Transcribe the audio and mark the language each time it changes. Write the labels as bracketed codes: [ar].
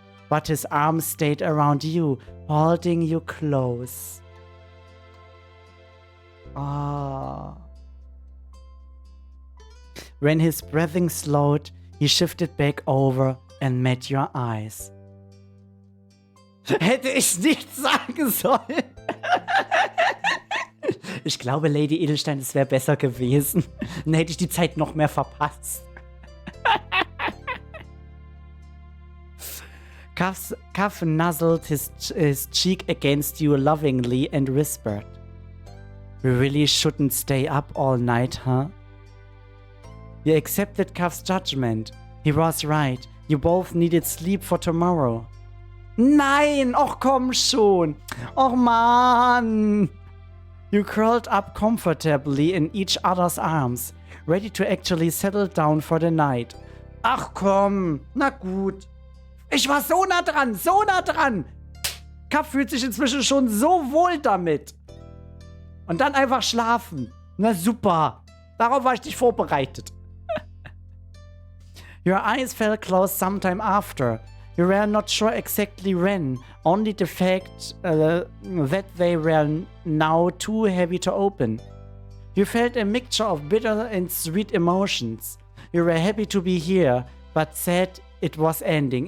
[en] But his arms stayed around you, holding you close. Ah. When his breathing slowed, he shifted back over and met your eyes. [de] Hätte ich nicht sagen sollen. Ich glaube, Lady Edelstein, es wäre besser gewesen. Dann hätte ich die Zeit noch mehr verpasst. [en] Cuff nuzzled his cheek against you lovingly and whispered, "We really shouldn't stay up all night, huh?" You accepted Cuff's judgment. He was right. You both needed sleep for tomorrow. [de] Nein! Och komm schon! Och Mann! [en] You curled up comfortably in each other's arms, ready to actually settle down for the night. [de] Ach komm! Na gut. Ich war so nah dran! So nah dran! Cuff fühlt sich inzwischen schon so wohl damit. Und dann einfach schlafen. Na super. Darauf war ich nicht vorbereitet. [en] Your eyes fell closed sometime after. You were not sure exactly when, only the fact that they were now too heavy to open. You felt a mixture of bitter and sweet emotions. You were happy to be here, but sad it was ending.